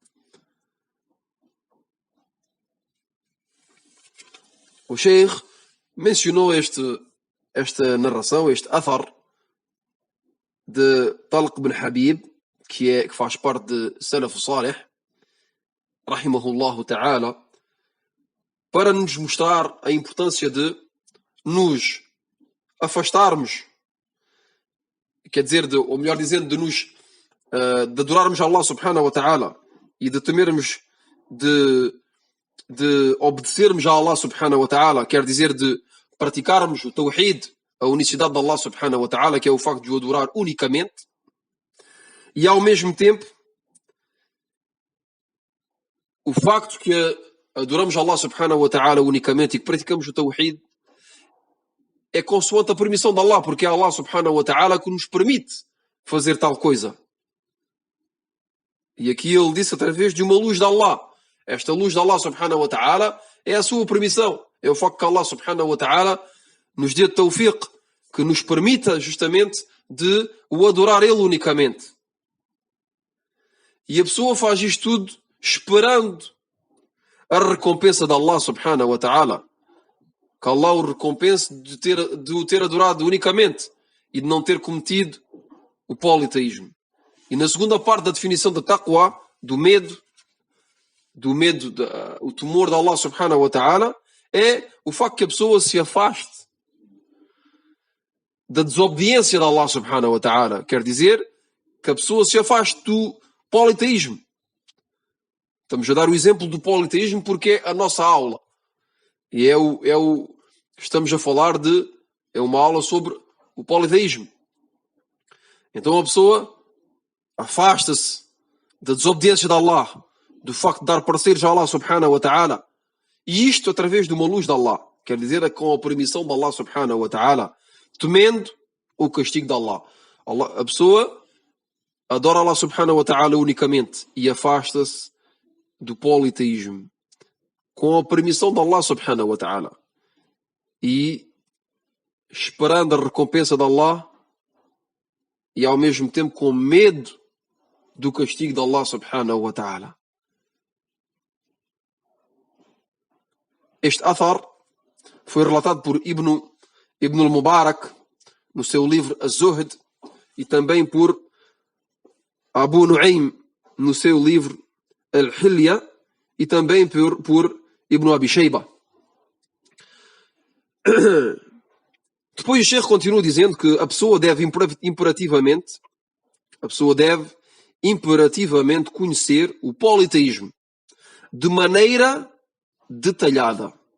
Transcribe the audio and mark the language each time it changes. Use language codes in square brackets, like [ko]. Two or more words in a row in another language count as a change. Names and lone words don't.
[pt] O Sheikh mencionou esta narração, este athar de Talq ibn Habib, que faz parte de [ar] سلف صالح، رحمه الله [pt] ta'ala, para nos mostrar a importância de nos afastarmos, quer dizer, ou melhor dizendo, de adorarmos Allah [ar] سبحانه وتعالى [pt] e de temermos de obedecermos a Allah [ar] سبحانه وتعالى, [pt] quer dizer, de praticarmos o tawhid, a unicidade de Allah [ar] سبحانه وتعالى, [pt] que é o facto de o adorar unicamente, e ao mesmo tempo o facto que adoramos Allah [ar] سبحانه وتعالى [pt] unicamente e que praticamos o tawhid é consoante a permissão de Allah, porque é Allah [ar] سبحانه وتعالى [pt] que nos permite fazer tal coisa. E aqui ele disse através de uma luz de Allah. Esta luz de Allah [ar] سبحانه وتعالى [pt] é a sua permissão. É o facto que Allah [ar] سبحانه وتعالى [pt] nos dê tawfiq, que nos permita justamente de o adorar Ele unicamente. E a pessoa faz isto tudo esperando a recompensa de Allah [ar] سبحانه وتعالى. [pt] Que Allah o recompense de o ter adorado unicamente e de não ter cometido o politeísmo. E na segunda parte da definição da taqwa, do medo, o temor de Allah [ar] سبحانه وتعالى, [pt] é o facto que a pessoa se afaste da desobediência de Allah [ar] سبحانه وتعالى. [pt] Quer dizer que a pessoa se afaste do politeísmo. Estamos a dar o exemplo do politeísmo porque é a nossa aula. E estamos a falar é uma aula sobre o politeísmo. Então a pessoa afasta-se da desobediência de Allah, do facto de dar parceiros a Allah [ar] سبحانه وتعالى. [pt] E isto através de uma luz de Allah. Quer dizer, com a permissão de Allah [ar] سبحانه وتعالى, [pt] temendo o castigo de Allah. A pessoa adora Allah [ar] سبحانه وتعالى [pt] unicamente e afasta-se do politeísmo com a permissão de Allah [ar] سبحانه وتعالى [pt] e esperando a recompensa de Allah e ao mesmo tempo com medo do castigo de Allah [ar] سبحانه وتعالى. [pt] Este athar foi relatado por Ibn al-Mubarak no seu livro Az-Zuhd e também por Abu Nu'aym no seu livro Al-Hilya e também por Ibn Abi Shayba. Depois o Sheikh continua dizendo que a pessoa deve imperativamente conhecer o politeísmo de maneira detalhada.